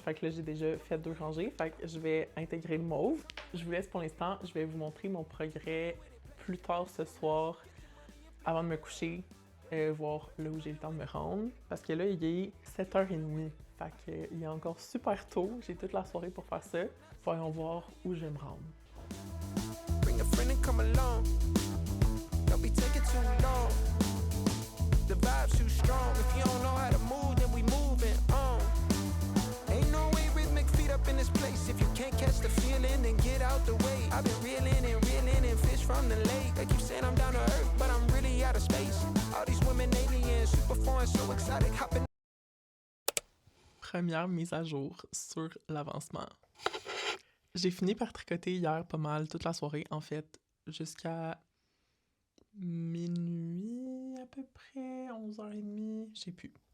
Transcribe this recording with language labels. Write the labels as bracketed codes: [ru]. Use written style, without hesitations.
[fr] Fait que là, j'ai déjà fait 2 rangées. Fait que je vais intégrer le mauve. Je vous laisse pour l'instant. Je vais vous montrer mon progrès plus tard ce soir, avant de me coucher, voir là où j'ai le temps de me rendre. Parce que là, il est 7h30. Fait que il est encore super tôt. J'ai toute la soirée pour faire ça. Voyons voir où je vais me rendre. [en] Bring a friend and come along. Don't be taking too long. The vibe's too strong. If you don't know how to move, then we moving on. Ain't no way rhythmic feet up in this place. If you can't catch the feeling, then get out the way. I've been reeling and fish from the lake. They keep saying I'm down to earth, but I'm really out of space. All these women aliens, super foreign, so exotic, hopping. [fr] Première mise à jour sur l'avancement. J'ai fini par tricoter hier pas mal toute la soirée, en fait, jusqu'à minuit à peu près, 11h30, je sais plus.